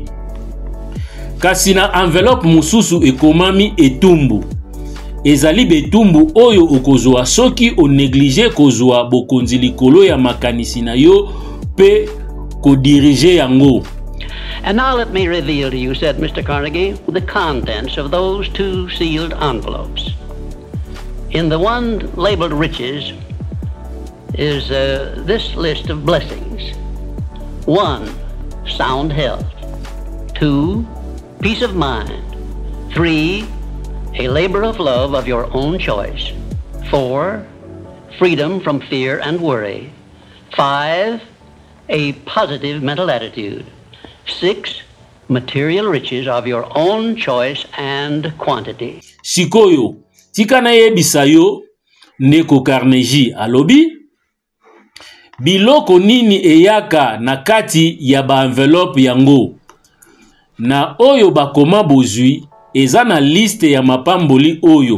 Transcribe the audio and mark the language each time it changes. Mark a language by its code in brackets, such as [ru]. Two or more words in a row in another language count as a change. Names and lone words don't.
[ln] Kasi na enveloppe mususu ekomami etumbu. Ezali betumbu oyo okozwa soki o néglige kozwa bokonzi likolo ya makanisi na yo pe ko dirige yango. [en] And now let me reveal to you, said Mr. Carnegie, the contents of those 2 sealed envelopes. In the one labeled riches is this list of blessings. 1, sound health. 2, peace of mind. 3, a labor of love of your own choice. 4, freedom from fear and worry. 5, a positive mental attitude. 6, material riches of your own choice and quantity. [ln] Sikoyo, tika na yebisa yo, Ndeko Carnegie alobi, biloko nini eyaka na kati ya ba enveloppe yango. Na oyo bakoma bozwi, eza na liste ya mapamboli oyo.